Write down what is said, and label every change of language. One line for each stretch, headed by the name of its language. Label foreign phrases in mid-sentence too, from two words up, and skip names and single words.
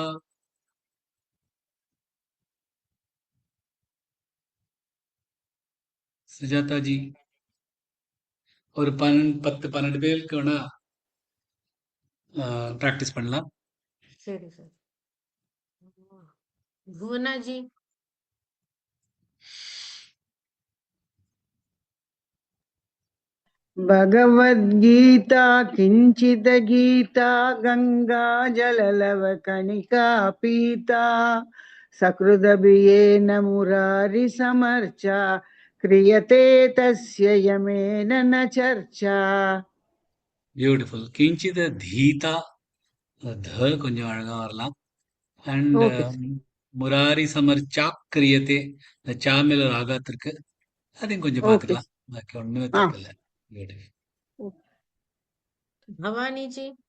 Tamil: சுஜாதா ஜி, ஒரு 10-12 பேருக்கு வேணா பிராக்டிஸ் பண்ணலாம். சரி சார். புவனா ஜி.
Sanskrit: भगवद्गीता किञ्चित् गीता गङ्गा जललवकणिका पीता सकृदभियेन मुरारिसमर्चा क्रियते तस्य यमेन न चर्चा.
Tamil: பியூட்டிஃபுல்.
Sanskrit: किञ्चित् गीता,
Tamil: த கொஞ்சம் அழகா வரலாம். அண்ட் Okay.
Sanskrit: मुरारि समर्चा क्रियते,
Tamil: இந்த சாமில ராகத்திற்கு அதையும் கொஞ்சம் Okay. பார்த்துக்கலாம். பாக்கி ஒண்ணுமே தப்பு இல்லை. பியூட்டிஃபுல். பவானி ஜி.